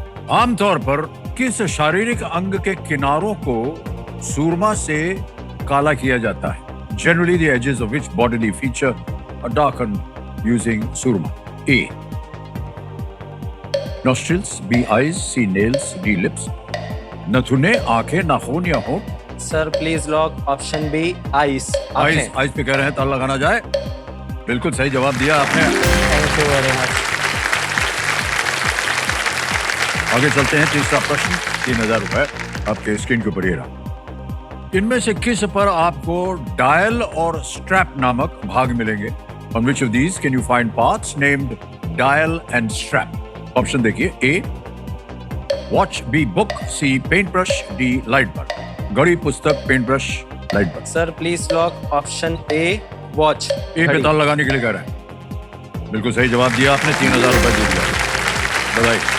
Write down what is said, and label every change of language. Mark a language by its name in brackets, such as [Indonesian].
[Hindi] आमतौर पर किस शारीरिक अंग के किनारों को सूरमा से काला किया जाता है? [English] Generally the edges of which bodily feature are darkened using surma. A. Nostrils, B. Eyes, C. Nails, D. Lips. [Hindi] नथुने, आंखें, नाखून या होंठ. [English] Sir please lock option B, ice. [Hindi] Ice, ice पे कह रहे हैं ताला लगाना जाए. बिल्कुल सही जवाब दिया आपने. [English] Thank you very much. [Hindi] आगे चलते हैं. तीसरा प्रश्न 3000 रुपए आपके स्क्रीन के ऊपर ये रहा. इनमें से किस पर आपको डायल और स्ट्रैप नामक भाग मिलेंगे? [English] On which of these can you find parts named dial and strap? [Hindi] Option देखिए, ए वॉच, बी बुक, सी paint brush, D light bulb. घड़ी, पुस्तक, paint brush, light bulb. [English] Sir please lock option A, watch. [Hindi] ए पे ताला लगाने के लिए कह रहे हैं. बिल्कुल सही जवाब दिया आपने. 3000 रुपए जीत गए. बधाई.